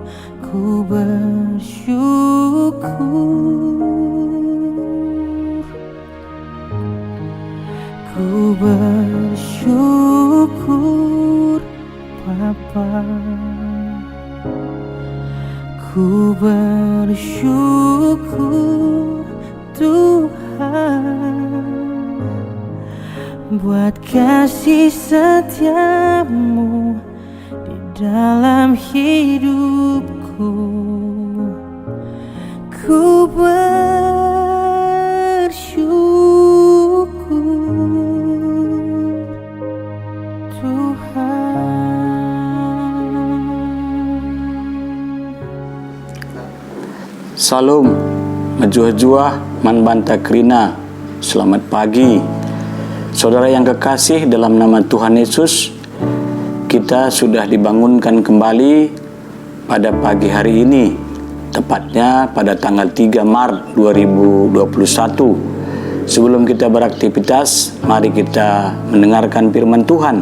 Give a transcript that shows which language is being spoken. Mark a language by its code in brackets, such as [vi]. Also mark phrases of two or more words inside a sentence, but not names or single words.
[id] Ku bersyukur, ku bersyukur Bapa, ku bersyukur Tuhan, buat kasih setiamu di dalam hidupku. Ku bersyukur Tuhan. [btx] Salam, menjuah-juah man banta krina. [id] Selamat pagi, saudara yang kekasih dalam nama Tuhan Yesus. Kita sudah dibangunkan kembali pada pagi hari ini, tepatnya pada tanggal 3 Maret 2021. Sebelum kita beraktivitas, mari kita mendengarkan firman Tuhan.